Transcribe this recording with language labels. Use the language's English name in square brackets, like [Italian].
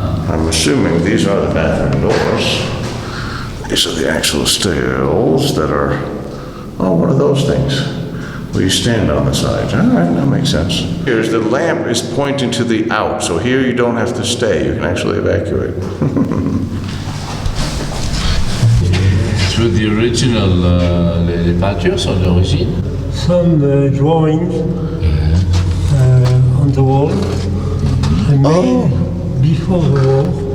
[English] I'm assuming these are the bathroom doors. These are the actual stairs that are, oh, what are those things? Where you stand on the side. All right, that makes sense. Here's the lamp is pointing to the out, so here you don't have to stay. You can actually evacuate. Through the original, [French] les peintures sont d'origine. [English] Some drawings on the wall, made before the war.